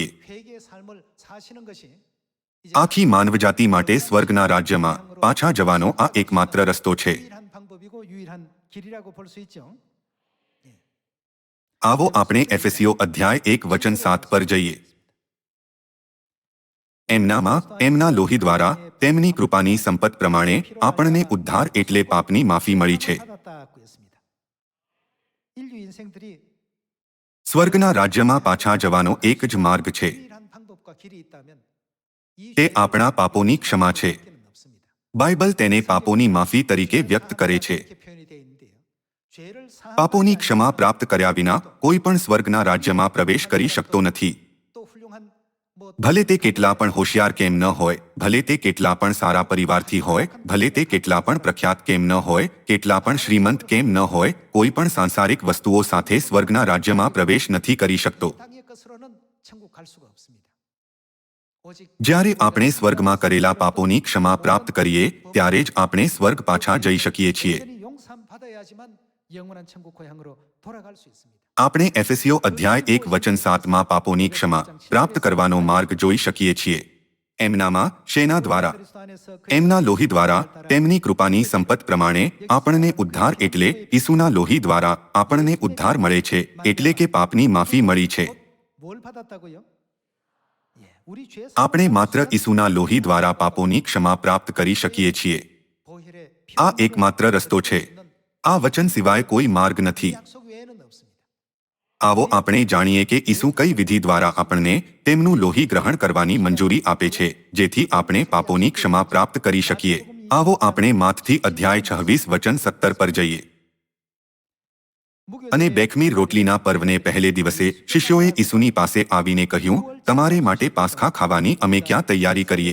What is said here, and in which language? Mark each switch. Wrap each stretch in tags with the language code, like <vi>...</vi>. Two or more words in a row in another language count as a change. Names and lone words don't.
<ko>회개의 삶을 사시는 것이 이제</ko> <gu>આખી માનવજાતિ માટે સ્વર્ગના રાજ્યમાં પાછા જવાનો આ એકમાત્ર રસ્તો છે.</gu> <ko>유일한 방법이고 유일한 길이라고 볼 수 있죠.</ko> <gu>આવો આપણે એફેસીઓ અધ્યાય 1 વચન 7 પર જઈએ. એમનામાં એમના લોહી દ્વારા તેમની કૃપાની સંપત પ્રમાણે આપણને ઉદ્ધાર એટલે પાપની માફી મળી છે.</gu> <ko>받았다고 했습니다. 인류 인생들이</ko> <gu>સ્વર્ગના રાજ્યમાં પાછા જવાનો એક જ માર્ગ છે.</gu> <ko>유일한 방법과 길이 있다면 이</ko> <gu>તે</gu> <ko>죄를</ko> <gu>આપણા પાપોની ક્ષમા છે.</gu> <ko>밖에는 없습니다.</ko> <gu>બાઇબલ તેને પાપોની માફી તરીકે વ્યક્ત કરે છે.</gu> <ko>이렇게 표현이 되어 있는데요. 죄를</ko> <gu>પાપોની</gu> <ko>사함받지</ko> <gu>ક્ષમા</gu> <ko>않는</ko> <gu>પ્રાપ્ત કર્યા વિના કોઈ પણ સ્વર્ગના રાજ્યમાં પ્રવેશ કરી શકતો નથી.</gu> <ko>또 훌륭한 뭐</ko> <gu>ભલે તે કેટલા પણ હોશિયાર કેમ ન હોય, ભલે તે કેટલા પણ સારા પરિવારથી હોય, ભલે તે કેટલા પણ પ્રખ્યાત કેમ ન હોય, કેટલા પણ શ્રીમંત કેમ ન હોય, કોઈ પણ સાંસારિક વસ્તુઓ સાથે સ્વર્ગના રાજ્યમાં પ્રવેશ નથી કરી શકતો.</gu> <ko>땅의 것으로는 천국 갈 수가 없습니다. 오직</ko> <gu>જ્યારે આપણે સ્વર્ગમાં કરેલા પાપોની ક્ષમા પ્રાપ્ત કરીએ ત્યારે જ આપણે સ્વર્ગ પાછા જઈ શકીએ છીએ.</gu> <ko>완전히 용서함 받아야지만 영원한 천국 고향으로 돌아갈 수 있습니다.</ko> <gu>આપણે એફેસીઓ અધ્યાય 1 વચન 7માં પાપોની ક્ષમા પ્રાપ્ત કરવાનો માર્ગ જોઈ શકીએ છીએ. એમનામાં શેના દ્વારા?</gu> <ko>그리스도 안에서</ko> <gu>એમના લોહી દ્વારા તેમની કૃપાની સંપત પ્રમાણે આપણને ઉદ્ધાર એટલે ઈસુના લોહી દ્વારા આપણને ઉદ્ધાર મળે છે, એટલે કે પાપની માફી મળી છે.</gu> <ko>뭘 받았다고요? 예, 우리 죄</ko> <gu>આપણે માત્ર ઈસુના લોહી દ્વારા પાપોની ક્ષમા પ્રાપ્ત કરી શકીએ છીએ.</gu> <ko>보혈의</ko> <gu>આ એકમાત્ર રસ્તો છે. આ વચન સિવાય કોઈ માર્ગ નથી.</gu> <ko>약속 외에는 없습니다.</ko> <gu>આવો આપણે જાણીએ કે ઈસુ કઈ વિધિ દ્વારા આપણને તેમનું લોહી ગ્રહણ કરવાની મંજૂરી આપે છે, જેથી આપણે પાપોની ક્ષમા પ્રાપ્ત કરી શકીએ. આવો આપણે માથથી અધ્યાય 26 વચન 17 પર જઈએ. અને બેખમીર રોટલીના પર્વને પહેલે દિવસે શિષ્યોએ ઈસુની પાસે આવીને કહ્યું, તમારે માટે પાસ્ખા ખાવાની અમે ક્યાં તૈયારી કરીએ?</gu>